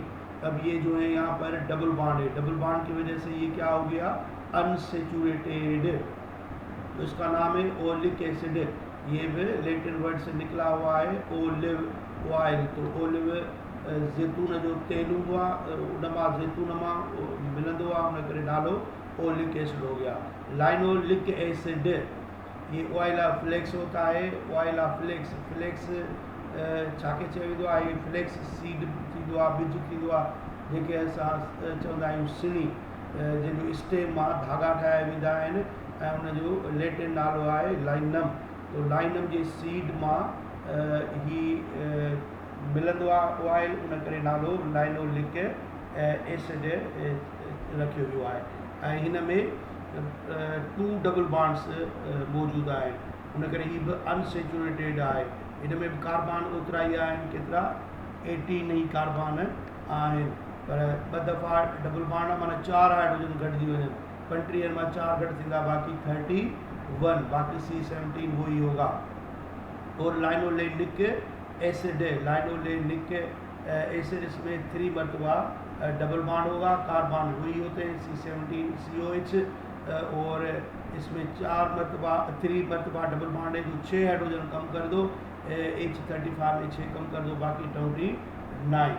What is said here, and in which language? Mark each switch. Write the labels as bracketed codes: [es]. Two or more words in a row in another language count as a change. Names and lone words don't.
[hi] अब ये जो है यहाँ पर [en] double bond [hi] है, [en] double bond [hi] की वजह से ये क्या हो गया, अनसेचुरेटेड, तो इसका नाम है [en] oleic acid. [hi] ये भी लैटिन वर्ड से निकला हुआ है [en] olive oil, [sd] तो ओलिव जैतून जो तेल हुआ उनमा जैतूनमा मिलंदो आहे उन करे नालो [en] oleic acid [hi] हो गया। [en] linoleic acid [sd] ये [en] oil of flax [hi] होता है, [en] oil of flax, [sd] फ्लेक्स छाके चयो वेंदो आहे, [en] flax seed [sd] थींदो आहे, बिज थींदो आहे, जेके असां चवंदा आहियूं सिणी, जंहिंजो स्टेम मां धागा ठाहिया वेंदा आहिनि ऐं उनजो लैटिन नालो आहे लाइनम। तो लाइनम जे सीड मां ही मिलंदो आहे ऑयल, उन करे नालो [en] linoleic acid [sd] रखियो वियो आहे। ऐं हिन में 2 [en] double bonds [sd] मौजूदु आहिनि, उन करे हीअ बि अनसेचुरेटेड आहे। हिन में बि कार्बन ओतिरा ई आहिनि, केतिरा 18 ई कार्बन आहिनि, पर ॿ दफ़ा [en] double bond [sd] आहे माना 4 हाइड्रोजन घटिजी वञनि, 35 में 4 घट थींदा, [hi] बाकी 31, बाकी C17 वो ही होगा। और [en] linolenic acid [hi] है, [en] linolenic acid [hi] इसमें 3 मरतबा [en] double bond [hi] होगा, कार्बन वही होते हैं C17 COH, और इसमें 3 मरतबा [en] double bond [hi] है जो 6 हाइड्रोजन कम कर दो, H35 में 6 कम कर दो, बाकी 29।